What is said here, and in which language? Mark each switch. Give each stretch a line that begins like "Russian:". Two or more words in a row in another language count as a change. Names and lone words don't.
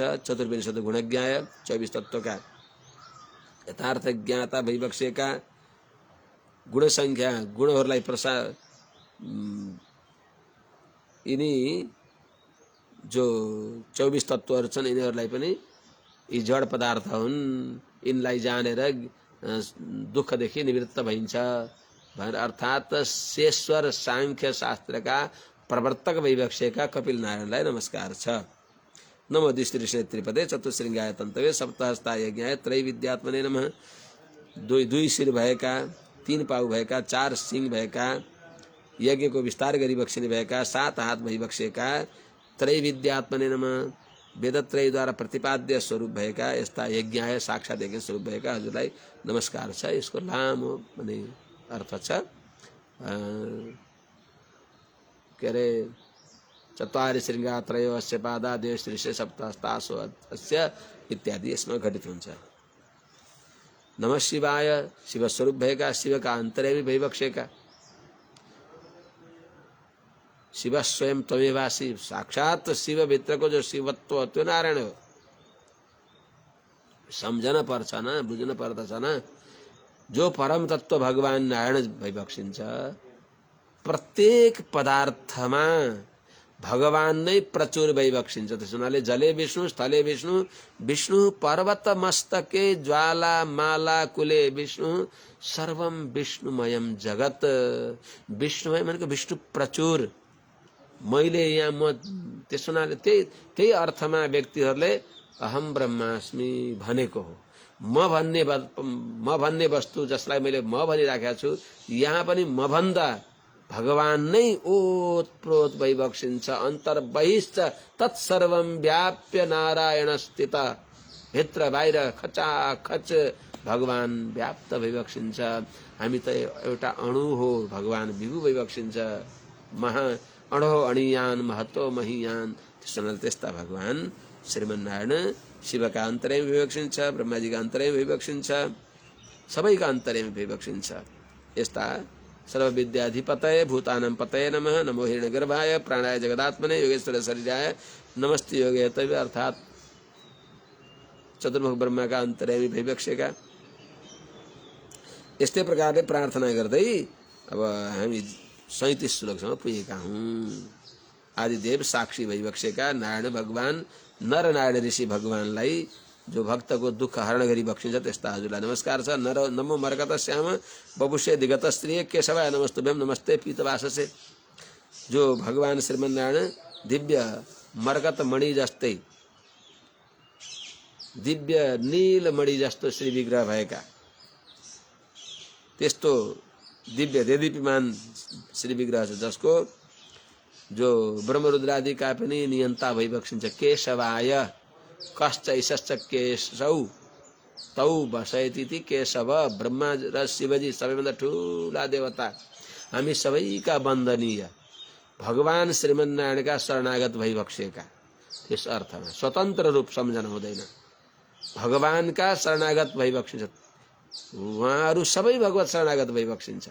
Sanskrit: चतुर्विंशत गुणज्ञाय,
Nepali: 24 तत्त्वका यथार्थ ज्ञाता भइबक्सेका, गुणसङ्ख्या गुणहरूलाई यिनी जो 24 तत्त्वहरू छन् यिनीहरूलाई पनि यी जड पदार्थ हुन्, यिनलाई जानेर दुःखदेखि निवृत्त भइन्छ। अर्थात् शेश्वर साङ्ख्य शास्त्रका प्रवर्तक भइबक्सेका कपिल नारायणलाई नमस्कार छ।
Sanskrit: नमो द्विश्रीष्णे त्रिपदे चतुश्रृङ्गाय तन्तवे सप्तहस्ताय यज्ञाय त्रैविद्यात्मने नमः।
Nepali: दुई शिर भएका, 3 पाउ भएका, 4 सिंह भएका, यज्ञको विस्तार गरिबक्सिने भएका, 7 हात भइबक्सेका,
Sanskrit: त्रैविद्यात्मने नमः,
Nepali: वेदत्रयद्वारा प्रतिपाद्य स्वरूप भएका यस्ता यज्ञाय साक्षात यज्ञ स्वरूप भएका हजुरलाई नमस्कार छ। यसको लामो भने अर्थ छ के अरे
Sanskrit: चत्वारि शृङ्गा त्रयो अस्य पादा द्वे सप्तहस्तासो अस्य
Nepali: इत्यादि यसमा घटित हुन्छ।
Sanskrit: नमः शिवाय,
Nepali: शिवस्वरूप भएका, शिवका अन्तर्यामी भइबक्सेका,
Sanskrit: शिव स्वयं त्वमेवासी,
Nepali: साक्षात शिव भित्रको जो शिवत्व त्यो नारायण हो। सम्झन पर्छ न, बुझ्न पर्दछ न। जो परम तत्व भगवान नारायण भइबक्सिन्छ, प्रत्येक पदार्थमा भगवान नै प्रचुर भइबक्सिन्छ। त्यसो हुनाले
Sanskrit: जले विष्णु, स्थले विष्णु, विष्णु पर्वत मस्तके ज्वाला माला कुले विष्णु, सर्वम विष्णुमयम जगत।
Nepali: विष्णुमय भनेको विष्णु प्रचुर। मैले यहाँ म त्यसो हुनाले त्यही अर्थमा व्यक्तिहरूले
Sanskrit: अहम ब्रह्मास्मि
Nepali: भनेको हो। म भन्ने वस्तु जसलाई मैले म भनिराखेको छु, यहाँ पनि म भन्दा भगवान नै ओतप्रोत भइबक्सिन्छ।
Sanskrit: अन्तर्बहिश्च तत्सर्वं व्याप्य नारायण स्थित।
Nepali: भित्र बाहिर खचाखच भगवान व्याप्त भइबक्सिन्छ। हामी त एउटा अणु हो, भगवान विभु भइबक्सिन्छ।
Sanskrit: महा अणो अणियान महतो महीयान।
Nepali: त्यस्ता भगवान श्रीमन्नारायण शिवका अन्तर्यामी भइबक्सिन्छ, ब्रह्माजीका अन्तर्यामी भइबक्सिन्छ, सबैका अन्तर्यामी भइबक्सिन्छ।
Sanskrit: यस्ता सर्वविद्याधिपतये भूतानां पतये नमः। नमो हिरण्यगर्भाय प्राणाय जगदात्मने योगेश्वर शरीराय नमस्ते योगेतवे
Nepali: अर्थात् चतुर्मुख ब्रह्माका अन्तर्यामी भइबक्सेका। यस्तै प्रकारले प्रार्थना गर्दै अब हामी 37 श्लोकसम्म पुगेका हौं। आदिदेव साक्षी भइबक्सेका नारायण भगवान नर नारायण ऋषि भगवानलाई जो भक्तको दुःख हरण गरी बक्सिन्छ त्यस्ता हजुरलाई नमस्कार छ।
Sanskrit: नमो मरकत श्याम बबुषे दिगत स्त्रिय केशवाय नमस्तुभ्यम नमस्ते पीतवाससे।
Nepali: जो भगवान श्रीमन्नारायण दिव्य मरकत मणि जस्तै दिव्य नील मणि जस्तो श्री विग्रह भएका, त्यस्तो दिव्य देदीप्यमान श्री विग्रह छ जसको जो ब्रह्मरुद्रादिका पनि नियन्ता भइबक्सिन्छ।
Sanskrit: केशवाय कश्चैश्च केशौ तौ बसयति केशव।
Nepali: ब्रह्मा र शिवजी सबैभन्दा ठूला देवता, हामी सबैका वन्दनीय भगवान श्रीमन्नारायणका शरणागत भइबक्सेका। त्यस अर्थमा स्वतन्त्र रूप सम्झन हुँदैन, भगवानका शरणागत भइबक्सिन्छ। उहाँहरू सबै भगवत शरणागत भइबक्सिन्छ।